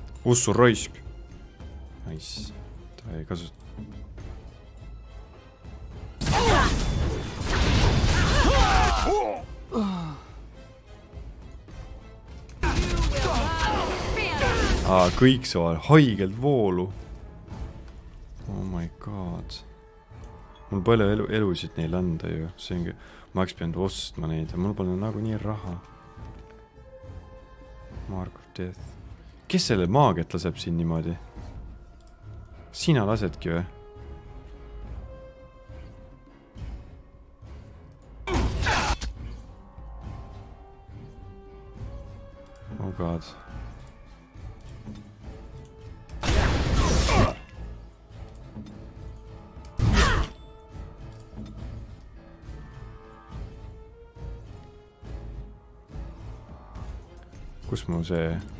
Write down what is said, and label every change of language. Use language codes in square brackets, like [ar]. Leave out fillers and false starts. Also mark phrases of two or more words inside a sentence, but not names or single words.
[et] Ussu raisk. Nice. Ta ei kasuta. Kõik saavad haigelt voolu. [en] Oh my god. [et] Mul palju elusid neil anda ju. See ongi, ma oleks pidanud ostma neid ja mul pole nagu nii raha. Mark of Death. Kes selle maagiat laseb siin niimoodi? Sina lasedki või? [en] Oh god. [et] Kus mu see...